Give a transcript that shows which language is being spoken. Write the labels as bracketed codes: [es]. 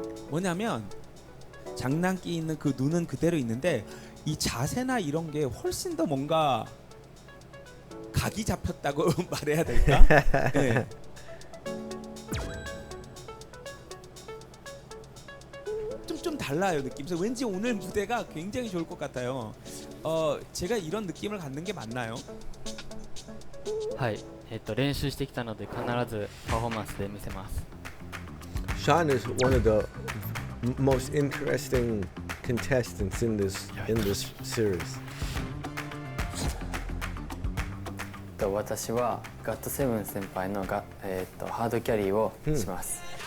[ko] 뭐냐면 장난기 있는 그 눈은 그대로 있는데 이 자세나 이런 게 훨씬 더 뭔가 각이 잡혔다고 말해야 될까? 네. 좀 달라요 느낌. 그래서 왠지 오늘 무대가 굉장히 좋을 것 같아요. 제가 이런 느낌을 갖는 게 맞나요? [ja] はい、練習してきたので必ずパフォーマンスで見せます。 [en] Sean is one of the most interesting contestants in this series. [ja] 私はガットセブン先輩のハードキャリーをします。